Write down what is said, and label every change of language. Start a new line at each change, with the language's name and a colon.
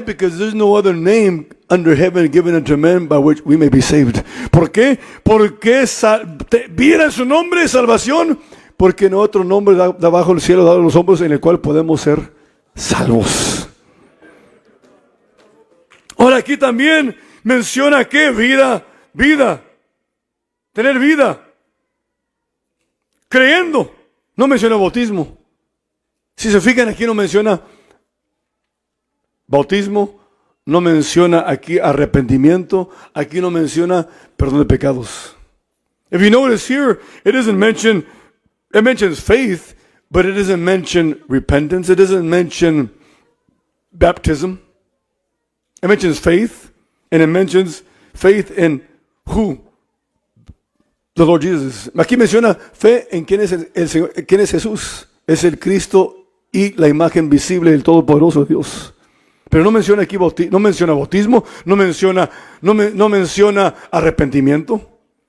English: Because there's no other name under heaven given unto men by which we may be saved.
Spanish: ¿Por qué? Porque viera su nombre de salvación, porque no otro nombre de abajo del cielo dado a los hombres en el cual podemos ser salvos. Ahora aquí también menciona que vida, tener vida. Creyendo, no menciona bautismo. Si se fijan, aquí no menciona bautismo, no menciona aquí arrepentimiento, aquí no menciona perdón de pecados.
English: If you notice here, it mentions faith, but it doesn't mention repentance, it doesn't mention baptism. It mentions faith, and it mentions faith in who? The Lord Jesus.
Spanish: Aquí menciona fe en quién es el Señor, quién es Jesús. Es el Cristo y la imagen visible del Todopoderoso Dios. Pero no menciona aquí no menciona bautismo, no menciona arrepentimiento.